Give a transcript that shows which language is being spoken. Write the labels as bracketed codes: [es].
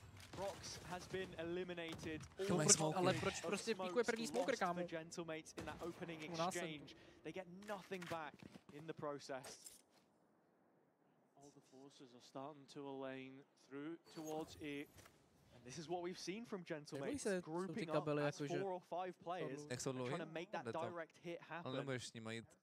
[en] Prox has been eliminated. [cs] Ale proč prostě píkuje první smoker, kámo? [en] Gentlemates in that opening exchange. They get nothing back in the process. All the forces are starting to align through towards A. And this is what we've seen from Gentlemates, grouping up as 4 or 5 players, trying to make that direct hit happen.